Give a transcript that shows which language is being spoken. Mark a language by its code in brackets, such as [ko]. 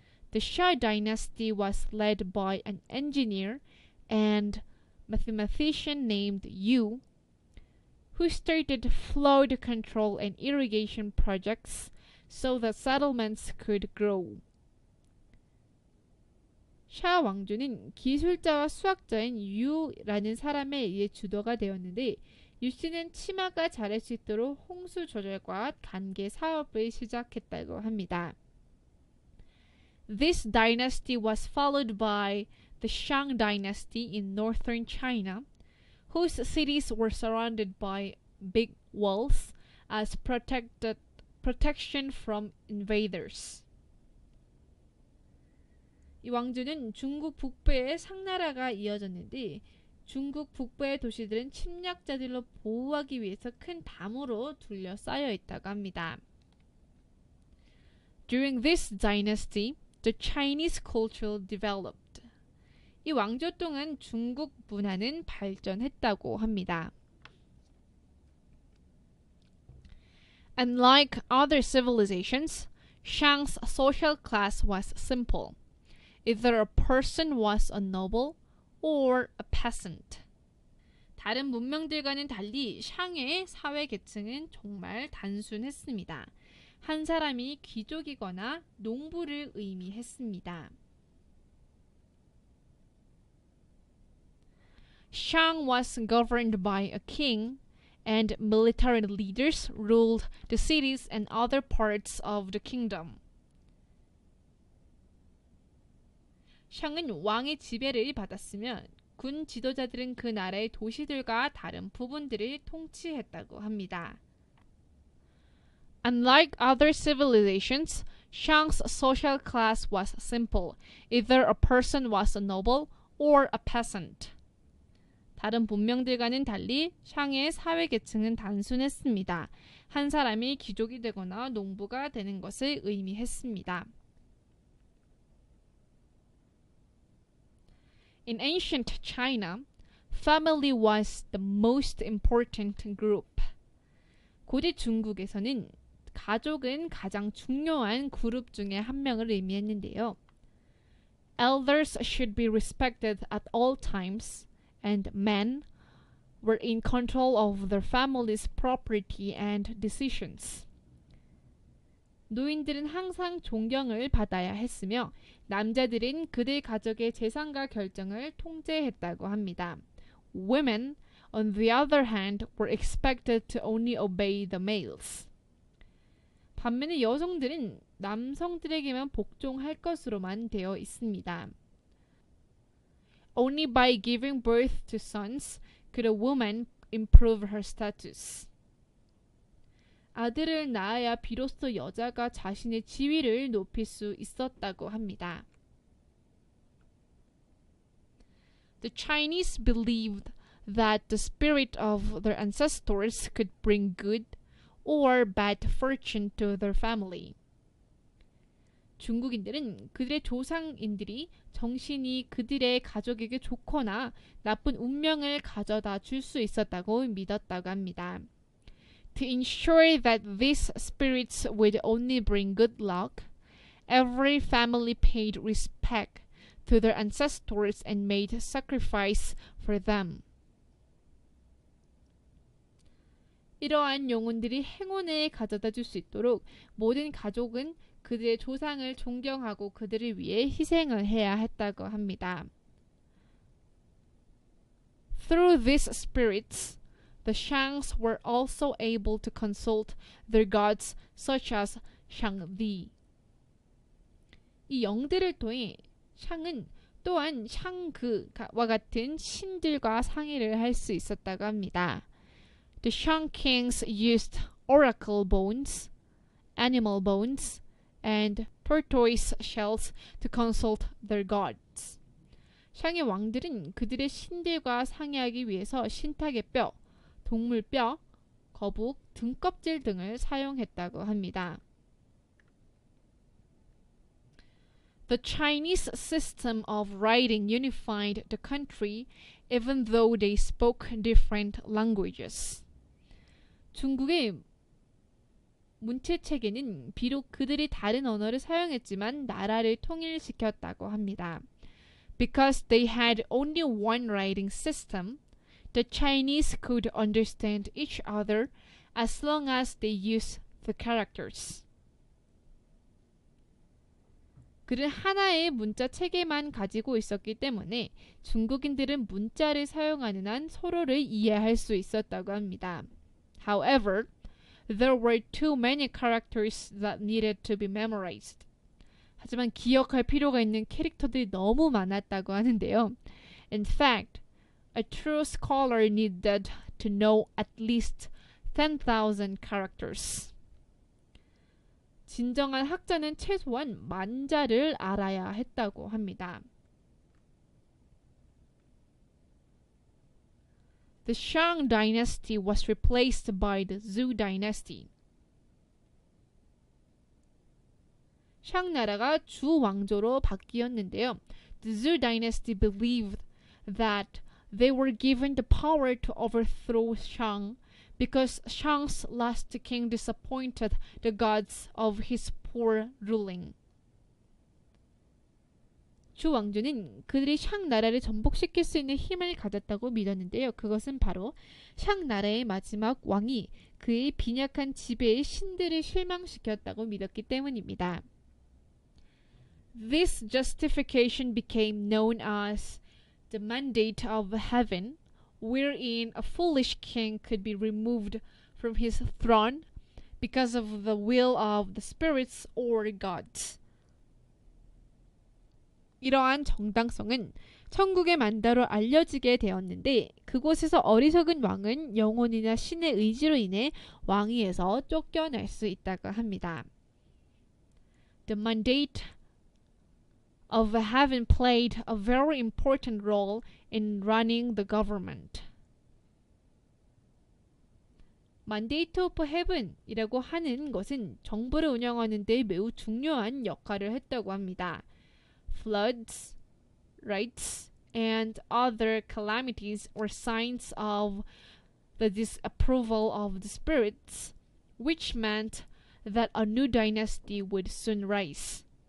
[en] The Xia dynasty was led by an engineer and mathematician named Yu, who started flood control and irrigation projects so that settlements could grow. [ko] 샤 왕조는 기술자와 수학자인 유라는 사람에 의해 주도가 되었는데 유 씨는 치마가 자랄 수 있도록 홍수 조절과 관계 사업을 시작했다고 합니다. [en] This dynasty was followed by the Shang dynasty in northern China, whose cities were surrounded by big walls as protection from invaders. [ko] 이 왕조는 중국 북부의 상나라가 이어졌는데 중국 북부의 도시들은 침략자들로 보호하기 위해서 큰 담으로 둘러싸여 있다고 합니다. [en] During this dynasty, the Chinese culture developed. [ko] 이 왕조 동안 중국 문화는 발전했다고 합니다. [en] Unlike other civilizations, Shang's social class was simple. Either a person was a noble or a peasant. [ko] 다른 문명들과는 달리 샹의 사회 계층은 정말 단순했습니다. 한 사람이 귀족이거나 농부를 의미했습니다. [en] Shang was governed by a king, and military leaders ruled the cities and other parts of the kingdom. [ko] 샹은 왕의 지배를 받았으며 군 지도자들은 그 나라의 도시들과 다른 부분들을 통치했다고 합니다. [en] Unlike other civilizations, Shang's social class was simple. Either a person was a noble or a peasant. [ko] 다른 문명들과는 달리 샹의 사회 계층은 단순했습니다. 한 사람이 귀족이 되거나 농부가 되는 것을 의미했습니다. [en] In ancient China, family was the most important group. [ko] 고대 중국에서는 가족은 가장 중요한 그룹 중에 한 명을 의미했는데요. [en] Elders should be respected at all times, and men were in control of their family's property and decisions. [ko] 노인들은 항상 존경을 받아야 했으며 남자들은 그들 가족의 재산과 결정을 통제했다고 합니다. [en] Women, on the other hand, were expected to only obey the males. [ko] 반면에 여성들은 남성들에게만 복종할 것으로만 되어 있습니다. [en] Only by giving birth to sons could a woman improve her status. [ko] 아들을 낳아야 비로소 여자가 자신의 지위를 높일 수 있었다고 합니다. [en] The Chinese believed that the spirit of their ancestors could bring good or bad fortune to their family. [ko] 중국인들은 그들의 조상인들이 정신이 그들의 가족에게 좋거나 나쁜 운명을 가져다 줄 수 있었다고 믿었다고 합니다. [en] To ensure that these spirits would only bring good luck, every family paid respect to their ancestors and made sacrifice for them. [ko] 이러한 영혼들이 행운을 가져다 줄 수 있도록 모든 가족은 그들의 조상을 존경하고 그들을 위해 희생을 해야 했다고 합니다. [en] Through these spirits, the Shangs were also able to consult their gods such as Shangdi. [ko] 이 영들을 통해 샹은 또한 샹그와 같은 신들과 상의를 할 수 있었다고 합니다. [en] The Shang kings used oracle bones, animal bones, and tortoise shells to consult their gods. [ko] 샹의 왕들은 그들의 신들과 상의하기 위해서 신탁의 뼈, 동물 뼈, 거북, 등껍질 등을 사용했다고 합니다. [en] The Chinese system of writing unified the country even though they spoke different languages. [ko] 중국의 문체 체계는 비록 그들이 다른 언어를 사용했지만 나라를 통일시켰다고 합니다. [en] Because they had only one writing system, the Chinese could understand each other as long as they used the characters. [ko] 그들은 하나의 문자 체계만 가지고 있었기 때문에 중국인들은 문자를 사용하는 한 서로를 이해할 수 있었다고 합니다. [en] However, there were too many characters that needed to be memorized. [ko] 하지만 기억할 필요가 있는 캐릭터들이 너무 많았다고 하는데요. [en] In fact, a true scholar needed to know at least 10,000 characters. [ko] 진정한 학자는 최소한 10,000자를 알아야 했다고 합니다. [en] The Shang dynasty was replaced by the Zhou dynasty. [ko] 샹 나라가 주 왕조로 바뀌었는데요. [en] The Zhou dynasty believed that they were given the power to overthrow Shang because Shang's last king disappointed the gods of his poor ruling. [ko] 주 왕조는 그들이 샹 나라를 전복시킬 수 있는 힘을 가졌다고 믿었는데요. 그것은 바로 샹 나라의 마지막 왕이 그의 빈약한 지배의 신들을 실망시켰다고 믿었기 때문입니다. [en] This justification became known as the mandate of heaven, wherein a foolish king could be removed from his throne because of the will of the spirits or gods. [ko] 이러한 정당성은 천국의 만다로 알려지게 되었는데 그곳에서 어리석은 왕은 영혼이나 신의 의지로 인해 왕위에서 쫓겨날 수 있다고 합니다. [en] The mandate of heaven played a very important role in running the government. [ko] Mandate of Heaven이라고 하는 것은 정부를 운영하는 데 매우 중요한 역할을 했다고 합니다. [en] Floods, riots, and other calamities were signs of the disapproval of the spirits, which meant that a new dynasty would soon rise.